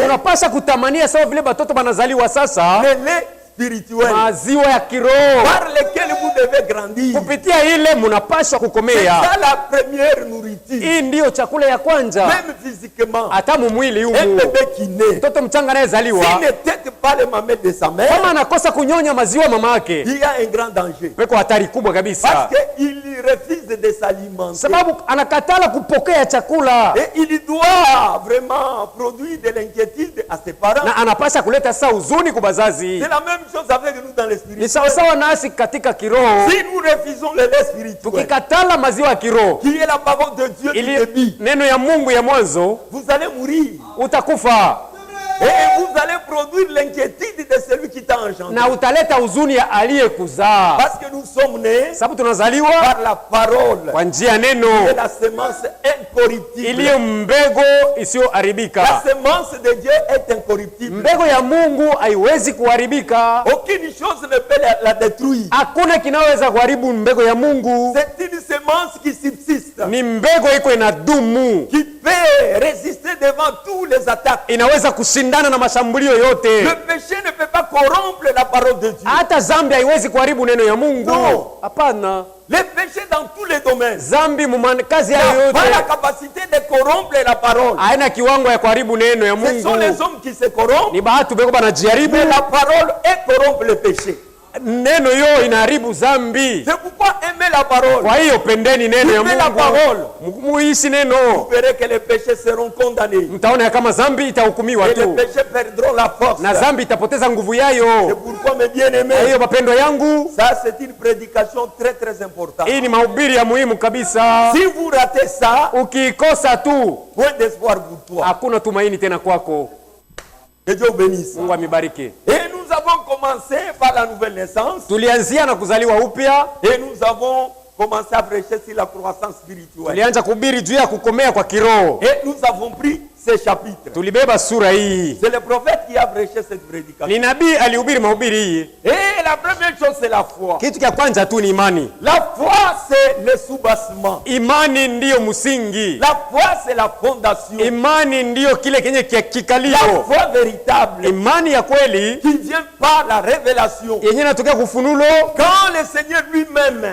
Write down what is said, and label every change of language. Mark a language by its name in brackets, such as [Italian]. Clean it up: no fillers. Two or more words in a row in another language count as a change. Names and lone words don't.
[Swahili] unapasha kutamania sawa vile batoto banazaliwa sasa, [French] le lait spirituel [Swahili] maziwa ya kiroho, [French] par lequel vous devez grandir. [Swahili] kupitia ile munapasha [French] C'est [Swahili] kukomea. [French] ça la première nourriture. [Swahili] Hii ndiyo chakula ya kwanza, [French] Même physiquement, [Swahili] hata mumwili [French] un [Swahili] humu. [French] bébé qui naît, [Swahili] Mtoto mchanga anayezaliwa [French] s'il ne tête pas les mamelles de sa mère, [Swahili] kama anakosa kunyonya maziwa mama yake, [French] il y a un grand danger. [Swahili] peko hatari kubwa kabisa, [French] Parce qu'il refuse de s'alimenter. [Swahili] sababu anakatala kupokea chakula [French] Et il doit vraiment produire de l'inquiétude à ses parents. [Swahili] na anapasha kuleta sasa huzuni kwa bazazi. [French] C'est la même chose avec nous dans [Swahili] Ni [French] l'esprit. [Swahili] sawasawa nasi katika kiroho, [French] Si nous refusons le lait spirituel, [Swahili] tukikatala maziwa ya kiroho [French] qui est la parole de Dieu du [Swahili] ili [French] début, [Swahili] neno ya Mungu ya mwanzo, [French] vous allez mourir. [Swahili] utakufa [French] Et vous allez produire l'inquiétude de celui qui t'a engendré. [Swahili] na utaleta huzuni ya aliyekuzaa, [French] Parce que nous sommes nés [Swahili] sababu tunazaliwa [French] par la parole [Swahili] kwa njia ya neno [French] de la semence incorruptible. [Swahili] iliyo mbego [French] La [Swahili] isiyoharibika. [French] semence de Dieu est incorruptible. [Swahili] Mbego ya Mungu haiwezi kuharibika, [French] Aucune chose ne peut la détruire. [Swahili] hakuna kinaweza kuharibu mbego ya Mungu. [French] C'est une semence qui subsiste, [Swahili] Ni mbego iko inadumu, [French] qui peut résister devant toutes les attaques. [Swahili] inaweza kushindana na mashambulio yote. [French] Le péché ne peut pas corrompre la parole de Dieu. [Swahili] Hata zambi haiwezi kuharibu neno ya Mungu. [French] No. [Swahili] Hapana, [French] Le péché dans tous les domaines [Swahili] zambi kazi [French] n'a [Swahili] yayo [French] pas la [Swahili] yote [French] capacité de corrompre la parole. [Swahili] haina kiwango ya kuharibu neno ya [French] Ce sont les [Swahili] Mungu. [French] hommes qui se corrompent, [Swahili] Ni bahati beko banajaribu, [French] mais la parole est corrompre le péché. [Swahili] neno yo inaharibu zambi. [French] C'est pourquoi aimer la parole. [Swahili] Kwa hiyo pendeni neno ya [French] Vivez la [Swahili] Mungu, [French] parole. [Swahili] muishi neno, [French] Vous verrez que les péchés seront condamnés. [Swahili] mtaona ya kama zambi itahukumiwa [French] Et les [Swahili] tu [French] péchés perdront la force. [Swahili] na zambi itapoteza nguvu [French] C'est [Swahili] yayo. [French] pourquoi, mes [Swahili] Kwa [French] bien-aimés, [Swahili] hiyo mapendo yangu, [French] ça c'est une prédication très très importante. [Swahili] hii ni mahubiri ya muhimu kabisa. [French] Si vous ratez ça, [Swahili] Ukiikosa tu [French] point d'espoir pour toi. [Swahili] hakuna tumaini tena kwako. [French] Que Dieu bénisse. [Swahili] Mungu amibariki. [French] Et nous avons commencé par la nouvelle naissance [Swahili] Tulianzia na kuzaliwa upya [French] et nous avons commencé à prêcher sur la croissance spirituelle. [Swahili] tulianza kuhubiri juu ya kukomea kwa kiroho. [French] Et nous avons pris ces chapitres. [Swahili] Tulibeba sura hii. [French] C'est le prophète qui a prêché cette prédication. [Swahili] Ni nabii alihubiri mahubiri hii. [French] Et la première chose, c'est la foi. [Swahili] Kitu cha kwanza tu ni imani. [French] La foi, c'est le soubassement. [Swahili] Imani ndiyo msingi. [French] La foi, c'est la fondation. [Swahili] Imani ndiyo kile kenye [French] La [Swahili] kikalio. [French] foi véritable [Swahili] Imani ya kweli [French] qui vient par la révélation. [Swahili] yenye inatokea kufunulo, [French] Quand le Seigneur lui-même